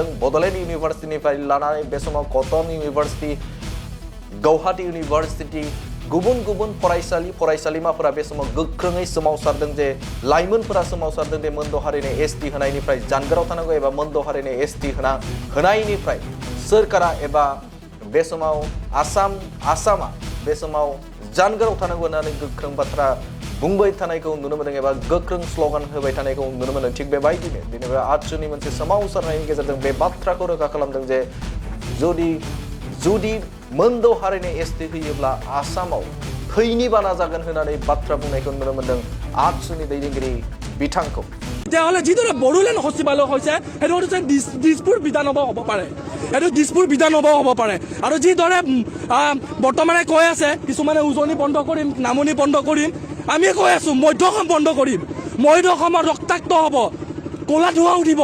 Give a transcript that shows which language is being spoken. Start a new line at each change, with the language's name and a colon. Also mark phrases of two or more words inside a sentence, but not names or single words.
Bodo: बड'लेण्ड इउनिभार्सिटिनिफ्राय लानानै बे समाव कटन इउनिभार्सिटि, गौहाटी इउनिभार्सिटि, गुबुन गुबुन फरायसालिमाफोरा बे समाव गोख्रोङै सोमावसारदों जे लाइमोनफोरा सोमावसारदों जे मोनद' हारिनो एसटि होनायनिफ्राय जानगाराव थानांगौ एबा मोनद' हारिनो एसटि होनायनिफ्राय सोरखारा एबा बे समाव आसामा बे समाव जानगाराव थानांगौ होननानै गोख्रों बाथ्रा बुंबाय थानायखौ नुनो मोनदों एबा गोख्रों स्ल'गान होबाय थानायखौ नुनो मोनदों। थिग बेबायदिनो दिनै आतसुनि मोनसे सोमावसारनायनि गेजेरजों बे बाथ्राखौ रोखा खालामदों जे जुदि मोनद' हारिनो एसटि होयोब्ला आसामाव थैनि बाना जागोन होननानै बाथ्रा बुंनायखौ नुनो मोनदों आतसुनि दैदेनगिरि बिथांखौ।
Assamese: তেতিয়াহ'লে যিদৰে বড়োলেণ্ড সচিবালয় হৈছে সেইটো হৈছে দিছপুৰ বিধানসভা হ'ব পাৰে, এইটো দিছপুৰ বিধানসভা হ'ব পাৰে। আৰু যিদৰে বৰ্তমানে কৈ আছে কিছুমানে উজনি বন্ধ কৰিম, নামনি বন্ধ কৰিম, আমি কৈ আছোঁ মধ্যঅসম বন্ধ কৰিম, মধ্যঅসমত ৰক্তাক্ত হ'ব, ক'লা ধোঁৱা উঠিব।